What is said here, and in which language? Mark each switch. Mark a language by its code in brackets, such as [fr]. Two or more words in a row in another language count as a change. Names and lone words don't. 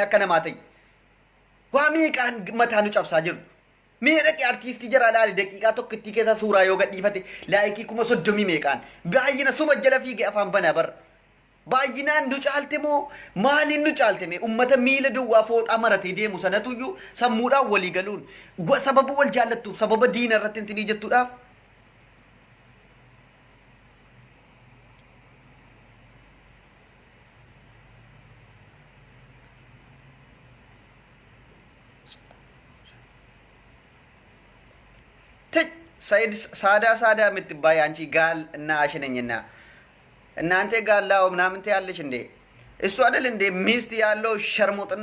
[om] akka namaa ta'e waa meeqaan mataa nu cabsaa jiru meera ki artisti jara laali daqiiqaa tokkitti keessa suuraa yoo gadhiifate laayikii 30 meeqaan baay'ina suma jala fiige afaan bana bar baay'inaan nu caalte moo maaliin nu caalte mee ummata miila duwwaa fooxaa maratee deemu sanatuyyuu sammuudhaan walii galuun sababa wal jaallattuuf sababa diina irratti intinii jettuudhaaf [am] ሰይድ ሳዳ የምትባይ አንቺ ጋል እና አሽነኝና እናንተ ጋላው ምናምን ታያለሽ እንዴ እሱ አይደል እንደ ሚስት ያለው ሸርሙጥና